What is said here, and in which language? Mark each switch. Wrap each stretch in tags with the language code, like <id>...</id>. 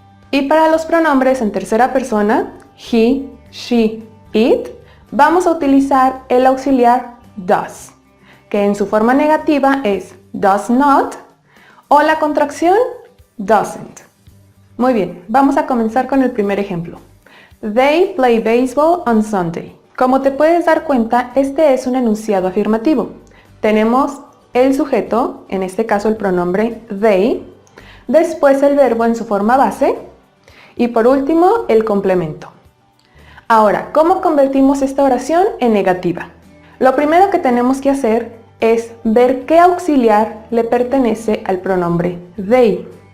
<es>Y para los pronombres en tercera persona, he, she, it, vamos a utilizar el auxiliar does, que en su forma negativa es does not, o la contracción doesn't. Muy bien, vamos a comenzar con el primer ejemplo.</es> <en>They play baseball on Sunday.</en> <es>Como te puedes dar cuenta, este es un enunciado afirmativo. Tenemos el sujeto, en este caso el pronombre they, después el verbo en su forma base y por último el complemento. Ahora, ¿cómo convertimos esta oración en negativa? Lo primero que tenemos que hacer es ver qué auxiliar le pertenece al pronombre they.</es>